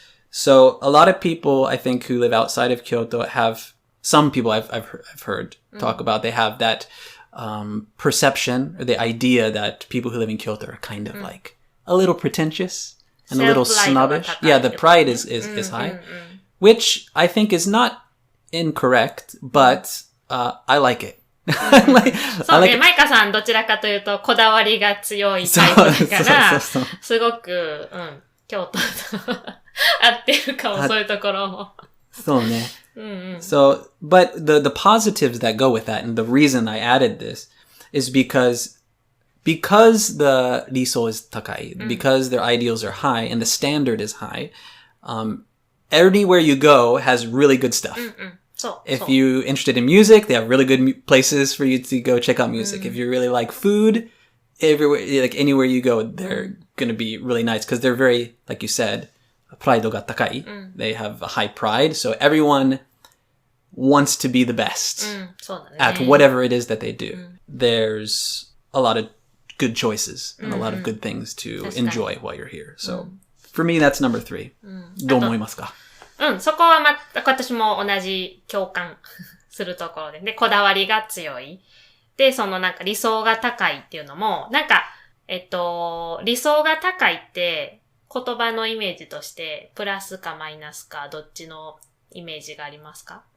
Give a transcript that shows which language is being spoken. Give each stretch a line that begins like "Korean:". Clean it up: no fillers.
English: So a lot of people, I think, who live outside of Kyoto have, some people I've heard talk about, they have that perception or the idea that people who live in Kyoto are kind of like a little pretentious and a little snobbish. Yeah, the pride is high, which I think is not incorrect, but I like it.
Japanese: そうね、マイカさんどちらかというとこだわりが強いタイプだから、すごく、京都と合ってるかも、そういうところも。そうね。
English: So, but the positives that go with that, and the reason I added this, is because the riso is takai, because their ideals are high and the standard is high, everywhere you go has really good stuff. If you're interested in music, they have really good places for you to go check out music. If you really like food, everywhere, like anywhere you go, they're going to be really nice because they're very, like you said, pride ga takai. They have a high pride, so everyone wants to be the best at whatever it is that they do. There's a lot of good choices and a lot of good things to enjoy while you're here. So for me, that's number 3.
Japanese: どう思いますか？そこは私も同じ共感するところで。で、こだわりが強い。で、そのなんか理想が高いっていうのも、なんか、理想が高いって言葉のイメージとして、プラスかマイナスか、どっちのイメージがありますか？